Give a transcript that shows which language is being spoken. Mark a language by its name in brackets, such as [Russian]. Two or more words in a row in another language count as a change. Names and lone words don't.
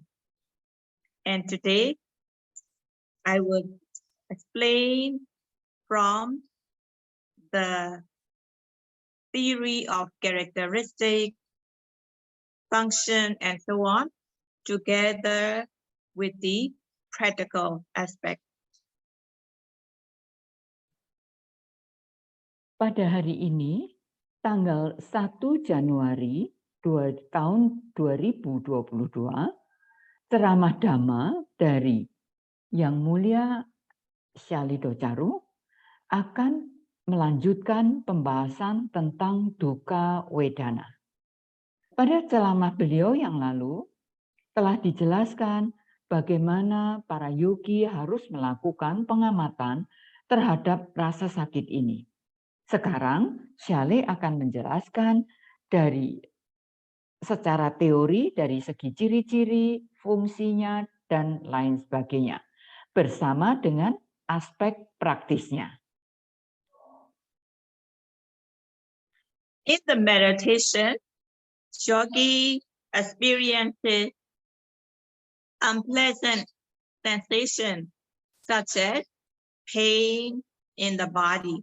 [English] And today, I will explain from the theory of characteristic, function, and so on, together with the practical aspect. [Indonesian] Pada hari ini, tanggal 1 Januari tahun 2022, ceramah Dhamma dari Yang Mulia Shalito Charu akan melanjutkan pembahasan tentang [Pali] dukkha vedana. [Indonesian] Pada ceramah beliau yang lalu telah dijelaskan bagaimana para yogi harus melakukan pengamatan terhadap rasa sakit ini. Sekarang Shale akan menjelaskan dari secara teori dari segi ciri-ciri, fungsinya, dan lain sebagainya, bersama dengan aspek praktisnya. [English] In the meditation, yogi experiences unpleasant sensation such as pain in the body.